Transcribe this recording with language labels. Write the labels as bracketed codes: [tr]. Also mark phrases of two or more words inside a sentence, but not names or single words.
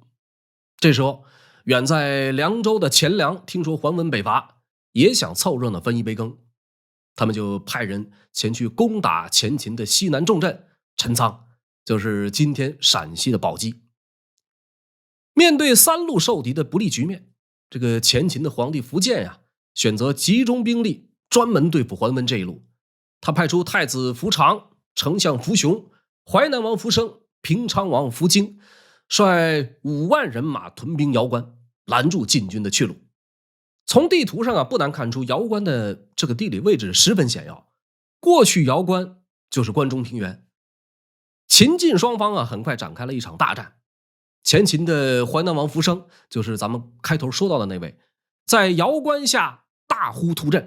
[zh] 這時候，遠在涼州的錢糧聽說桓溫北伐，也想湊熱鬧分一杯羹，他們就派人前去攻打前秦的西南重鎮陳倉，就是今天陝西的寶雞。面對3路受敌的不利局面， 這個前秦的皇帝苻建呀，選擇集中兵力專門对付桓溫這一路。他派出太子苻長、丞相苻雄、淮南王苻生、平昌王苻京，率5 萬人馬屯兵姚關，攔住晉軍的去路。從地圖上啊，不難看出姚關的這個地理位置十分險要。過去姚關就是關中平原。秦晉雙方啊，很快展開了一場大戰。前秦的淮南王苻生，就是咱們開頭說到的那位，在姚關下大呼突陣。